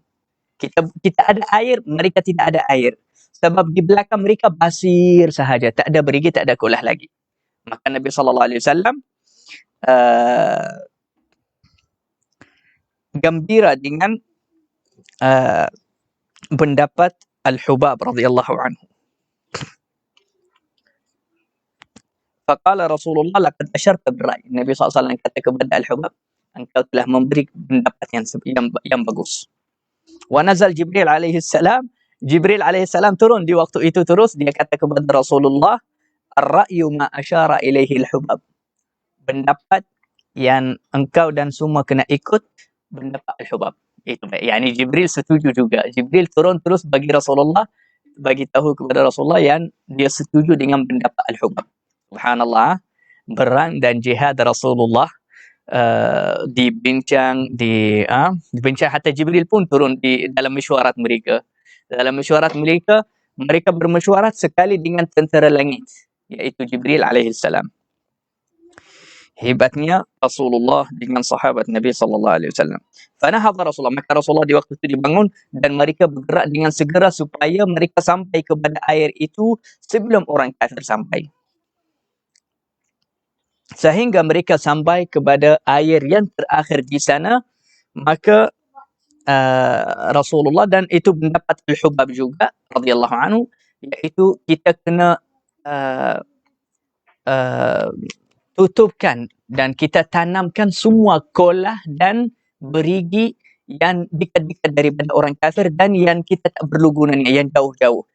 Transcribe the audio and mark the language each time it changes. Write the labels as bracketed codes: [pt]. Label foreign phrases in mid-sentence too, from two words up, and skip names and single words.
[ms] Kita ada air, mereka tidak ada air. Sebab di belakang mereka pasir sahaja, tak ada berigi, tak ada kolah lagi. Maka Nabi SAW gembira dengan pendapat Al-Hubab [ar] رضي الله عنه. فقال رسول الله لقد أشرت بالرأي. [ms] Nabi SAW kata kepada Al-Hubab, engkau telah memberi pendapat yang bagus. [ar] ونزل جبريل عليه السلام. [ms] Jibril [ar] عليه السلام [ms] turun di waktu itu terus, dia kata kepada Rasulullah, [ar] الرأي ما أشار إليه الحباب. [ms] Pendapat yang engkau dan semua kena ikut pendapat Al-Hubab. Itu baik. Yani Jibril setuju juga. Jibril turun terus bagi Rasulullah, bagi tahu kepada Rasulullah yang dia setuju dengan pendapat Al-Hubab. Subhanallah, berang dan jihad Rasulullah dibincang, dibincang, hatta Jibril pun turun di dalam mesyuarat mereka. Dalam mesyuarat mereka, mereka bermesyuarat sekali dengan tentera langit, iaitu Jibril alaihissalam. Hebatnya Rasulullah dengan sahabat Nabi SAW. [ar] فنهض رسول الله, [ms] maka Rasulullah di waktu itu dibangun dan mereka bergerak dengan segera supaya mereka sampai kepada air itu sebelum orang kafir sampai. Sehingga mereka sampai kepada air yang terakhir di sana, maka Rasulullah, dan itu pendapat Al-Hubab juga [ar] رضي الله عنه, [ms] iaitu kita kena tutupkan dan kita tanamkan semua kolah dan berigi yang dekat-dekat daripada orang kafir dan yang kita tak perlu gunanya, yang jauh-jauh.